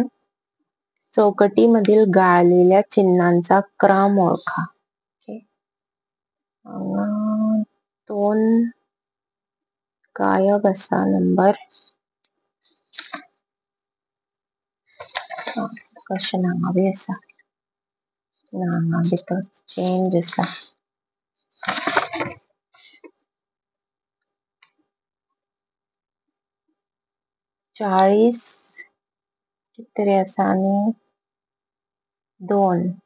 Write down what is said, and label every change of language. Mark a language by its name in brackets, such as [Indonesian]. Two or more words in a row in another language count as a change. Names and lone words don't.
[Marathi] चौकटीमधील गाळलेल्या चिन्हांचा क्रम ओळखा. [Konkani] ओके. 2 गायब असा नंबर. क्वेश्चन हांगा बी आसा. हांगा भितर चेंज आसा. 40 कितरी आसा आनी 2.